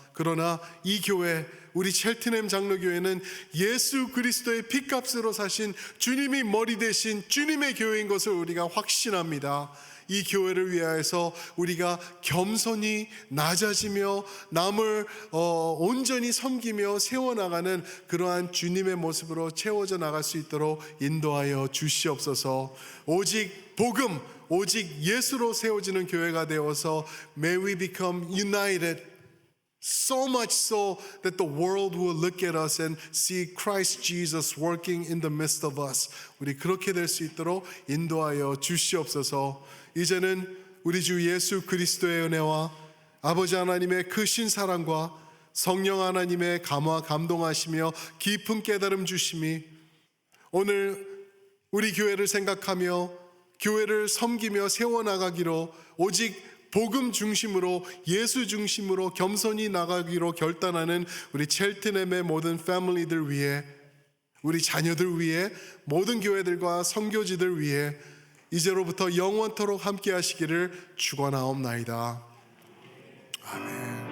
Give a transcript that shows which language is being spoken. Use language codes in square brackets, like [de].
[ko] 그러나 이 교회, 우리 첼트넴 장로교회는 예수 그리스도의 피값으로 사신 주님이 머리 되신 주님의 교회인 것을 우리가 확신합니다. 이 교회를 위하여서 우리가 겸손히 낮아지며 남을 온전히 섬기며 세워나가는 그러한 주님의 모습으로 채워져 나갈 수 있도록 인도하여 주시옵소서. 오직 복음, 오직 예수로 세워지는 교회가 되어서 [en] May we become united, so much so that the world will look at us and see Christ Jesus working in the midst of us. [ko] 우리 그렇게 될 수 있도록 인도하여 주시옵소서. 이제는 우리 주 예수 그리스도의 은혜와 아버지 하나님의 크신 사랑과 성령 하나님의 감화 감동하시며 깊은 깨달음 주심이 오늘 우리 교회를 생각하며 교회를 섬기며 세워나가기로 오직 복음 중심으로 예수 중심으로 겸손히 나가기로 결단하는 우리 첼트넴의 모든 패밀리들 위해, 우리 자녀들 위해, 모든 교회들과 선교지들 위해 이제로부터 영원토록 함께 하시기를 축원하옵나이다. 아멘.